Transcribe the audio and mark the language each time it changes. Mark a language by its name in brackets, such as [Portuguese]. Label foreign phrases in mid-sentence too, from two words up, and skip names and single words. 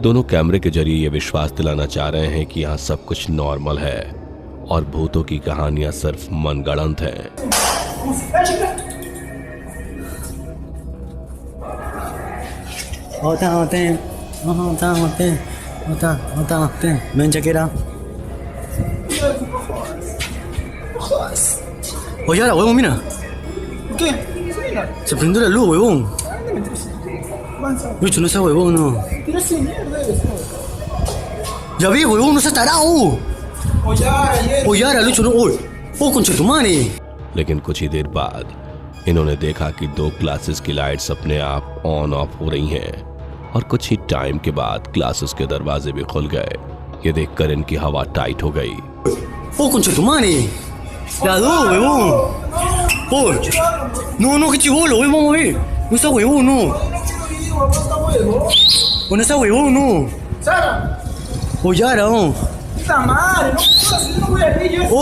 [Hindi] दोनों कैमरे के जरिए ये विश्वास दिलाना चाह रहे हैं कि यहाँ सब कुछ नॉर्मल है और भूतों की कहानियां सिर्फ मनगढ़ंत हैं। [Spanish] Ven, [English] check it out. [Spanish] Oye, ahora, huevón, mira. ¿Qué? Mira, Se prendió la luz, huevón. avanza. Bicho, no seas huevón, no. Tira ese mierda eso. Ya vi, huevón, no seas tarado. Oye, ayer. Oye, ahora, Lucho, no. Oye, concha tu madre. [Hindi] लेकिन कुछ ही देर बाद इन्होंने देखा कि दो क्लासेस की लाइट्स अपने आप ऑन ऑफ हो रही हैं और कुछ ही टाइम के बाद क्लासेस के दरवाजे भी खुल गए। ये देखकर इनकी हवा टाइट हो गई। [Spanish] Concha tu madre. Las dos, huevón. Oye. No, que chivolo, huevón, vamos a ver. No seas huevón, no. O no seas huevón, no. Sara, Oye, ahora, no. puta madre, no jodas, yo no voy a ver yo.